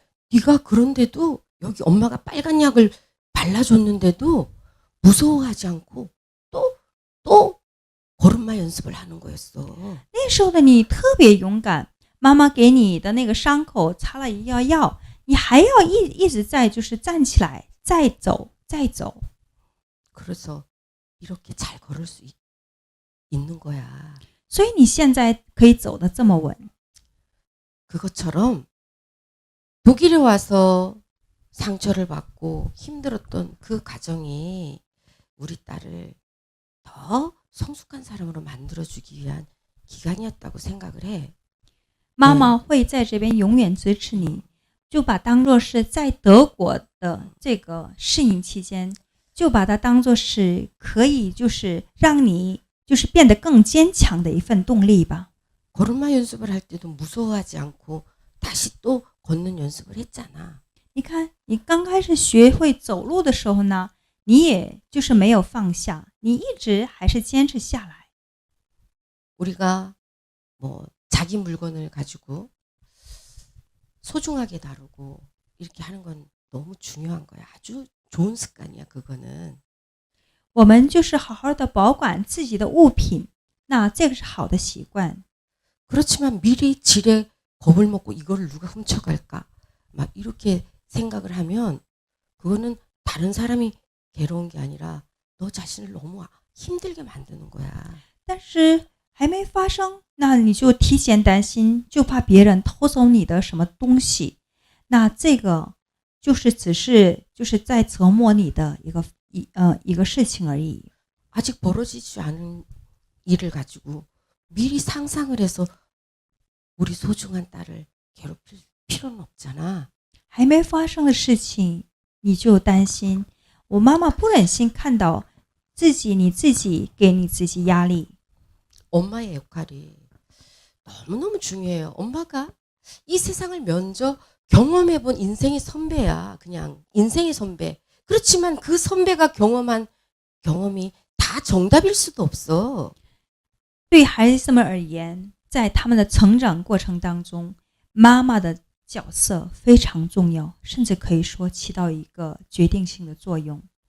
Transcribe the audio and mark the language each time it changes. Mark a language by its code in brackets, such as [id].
[ko] 네가 그런데도 여기 엄마가 빨간 약을 발라줬는데도 무서워하지 않고 또 걸음마 연습을 하는 거였어. [zh] 那时候的你特别勇敢，妈妈给你的那个伤口擦了一药药，你还要一直在就是站起来，再走，再走。 [ko] 그래서 이렇게 잘 걸을 수 있는 거야. [zh] 所以你现在可以走得这么稳。 [ko] 그것처럼 독일에 와서 상처를 받고 힘들었던 그 과정이 우리 딸을 더 성숙한 사람으로 만들어주기 위한 기간이었다고 생각을 해. [zh] 妈妈会在这边永远支持你，就把当作是在德国的这个适应期间，就把它当作是可以就是让你就是变得更坚强的一份动力吧。 [ko] 걸음마 연습을 할 때도 무서워하지 않고 다시 또 걷는 연습을 했잖아. [zh] 你看，你刚开始学会走路的时候呢，你也就是没有放下，你一直还是坚持下来。 [ko] 우리가 뭐 자기 물건을 가지고 소중하게 다루고 이렇게 하는 건 너무 중요한 거야. 아주 좋은 습관이야, 그거는. [zh] 我们就是好好的保管自己的物品，那这个是好的习惯。 [ko] 그렇지만 미리 지레 겁을 먹고 이거를 누가 훔쳐갈까? 막 이렇게 생각을 하면 그거는 다른 사람이 괴로운 게 아니라 너 자신을 너무 힘들게 만드는 거야. [zh] 但是还没发生，那你就提前担心，就怕别人偷走你的什么东西，那这个就是只是就是在折磨你的一个事情而已。 [ko] 아직 벌어지지 않은 일을 가지고 미리 상상을 해서 우리 소중한 딸을 괴롭힐 필요는 없잖아. [zh] 还没发生的事情，你就担心。我妈妈不忍心看到你自己给你自己压力。 [ko] 엄마의 역할이 너무너무 중요해요. 엄마가 이 세상을 먼저 경험해본 인생의 선배야. 그냥 인생의 선배. 그렇지만 그 선배가 경험한 경험이 다 정답일 수도 없어. [zh] 对孩子们而言，在他们的成长过程当中，妈妈的角色非常重要，甚至可以说起到一个决定性的作用。